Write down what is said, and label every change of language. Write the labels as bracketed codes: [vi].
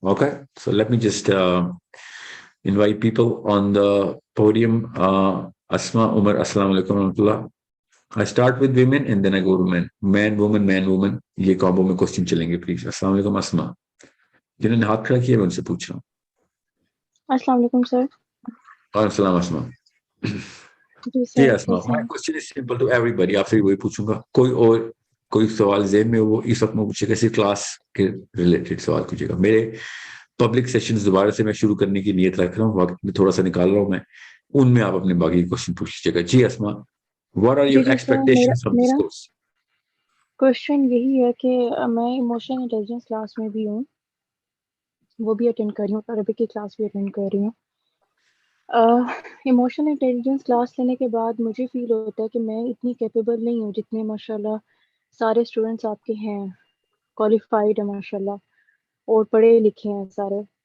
[en] Okay, so let me just invite people on the podium. Asma, Umar, Assalamu alaikum warahmatullah. I start with women and then I go to men. Man, woman. [ur] یہ combo میں question چلیں گے please. السلام علیکم اسما, جنہوں نے ہاتھ کھڑا کیا میں ان سے پوچھ رہا ہوں. السلام علیکم سر. وعلیکم السلام اسما. [en] جی Asma, my question is simple to everybody. [ur] آپ سے وہی پوچھوں گا, کوئی سوال ذہن میں وہ اس وقت میں پوچھے گا, صرف کلاس کے ریلیٹڈ سوال پوچھے گا. میرے پبلک سیشنز دوبارہ سے میں شروع کرنے کی نیت رکھ رہا ہوں, وقت میں تھوڑا سا نکال رہا ہوں میں, ان میں آپ اپنے باقی کوشچن پوچھ لیجیے گا. [en] جی Asma, what are your expectations from this course? [ur] Question یہی ہے کہ میں ایموشنل انٹیلیجنس کلاس میں بھی ہوں, وہ بھی اٹینڈ کر رہی ہوں, عربک کی کلاس بھی اٹینڈ کر رہی ہوں. ایموشنل انٹیلیجنس کلاس لینے کے بعد مجھے فیل ہوتا ہے کہ میں اتنی کیپیبل نہیں ہوں جتنے ماشاءاللہ سارے اسٹوڈنٹس آپ کے ہیں, کوالیفائڈ ہیں ماشاءاللہ, اور پڑھے لکھے ہیں سارے.